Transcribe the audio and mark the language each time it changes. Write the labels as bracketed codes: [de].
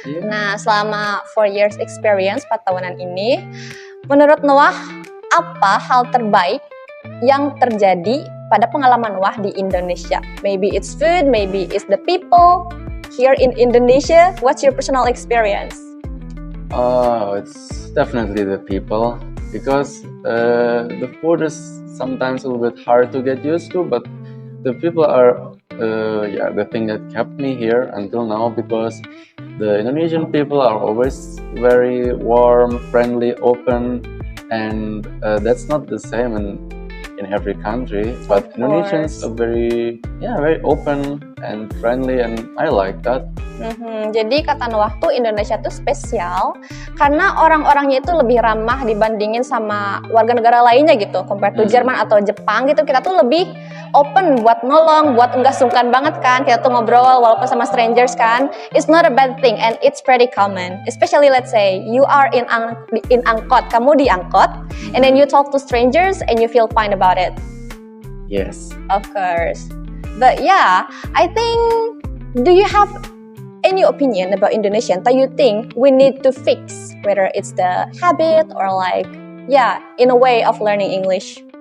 [id] Nah selama [en] 4 years experience, [id] 4 tahunan ini, menurut Noah, apa hal terbaik yang terjadi pada pengalaman Noah di Indonesia? [en] Maybe it's food, maybe it's the people here in Indonesia. What's your personal experience? It's definitely the people, because the food is sometimes a little bit hard to get used to, but the people are the thing that kept me here until now, because the Indonesian people are always very warm, friendly, open, and that's not the same in every country. But Indonesians are very open and friendly, and I like that. [id] Jadi kata Noah tuh Indonesia tuh spesial karena orang-orangnya itu lebih ramah dibandingin sama warga negara lainnya gitu. [en] Compare to [id] Jerman atau Jepang gitu, kita tuh lebih open buat nolong, buat enggak sungkan banget kan. Kita tuh ngobrol walaupun sama strangers kan. [en] It's not a bad thing and it's pretty common. Especially let's say you are in angkot, [id] kamu di angkot, [en] and then you talk to strangers and you feel fine about it. Yes. Of course. But yeah, I think, do you have any opinion about Indonesian that you think we need to fix, whether it's the habit or like in a way of learning English?